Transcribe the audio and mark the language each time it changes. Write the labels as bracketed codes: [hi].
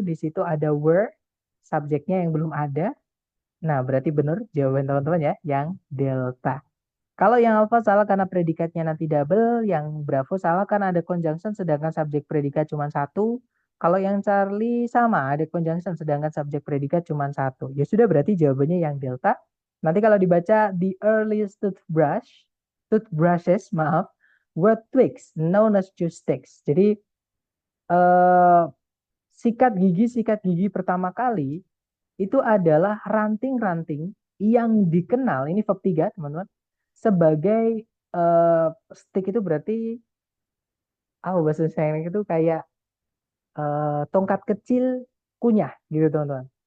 [id] Di situ ada were, subjeknya yang belum ada. Nah, berarti benar jawaban teman-teman ya, yang delta. Kalau yang alpha salah karena predikatnya nanti double, yang bravo salah karena ada conjunction sedangkan subjek predikat cuma satu. Kalau yang Charlie sama ada conjunction sedangkan subjek predikat cuma satu. Ya sudah berarti jawabannya yang delta. Nanti kalau dibaca [en] the earliest toothbrushes, [id] maaf, [en] were twigs known as chopsticks. [id] Jadi eh, sikat gigi pertama kali itu adalah ranting-ranting yang dikenal, ini verb 3 teman-teman, sebagai stick itu berarti bahasa Inggris itu kayak tongkat kecil kunyah gitu teman-teman.